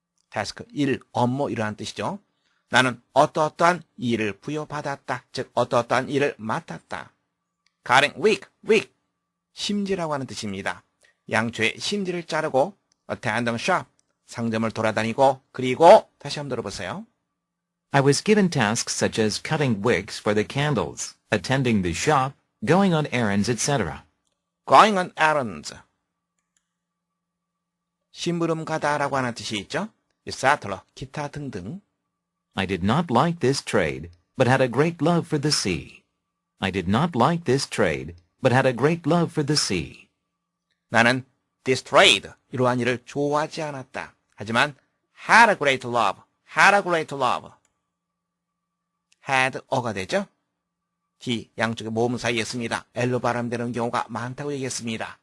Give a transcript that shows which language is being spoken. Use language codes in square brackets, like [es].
[ko] task, 일, 업무 이러한 뜻이죠. 나는 어떠어떠한 일을 부여받았다. 즉 어떠어떠한 일을 맡았다. cutting wick, 심지라고 하는 뜻입니다. 양초의 심지를 자르고 [en] attend the shop, [ko] 상점을 돌아다니고 그리고 다시 한번 들어보세요. [en] I was given tasks such as cutting wicks for the candles, attending the shop, going on errands, etc. going on errands. [ko] 심부름 가다라고 하는 뜻이 있죠. etc. 기타 등등. [en] I did not like this trade, but had a great love for the sea. I did not like this trade, but had a great love for the sea. [ko] 나는 this trade, 이러한 일을 좋아하지 않았다. 하지만 [en] had a great love, had a great love. [ko] had 어가 되죠. D 양쪽에 모음 사이에 씁니다. L로 발음되는 경우가 많다고 얘기했습니다.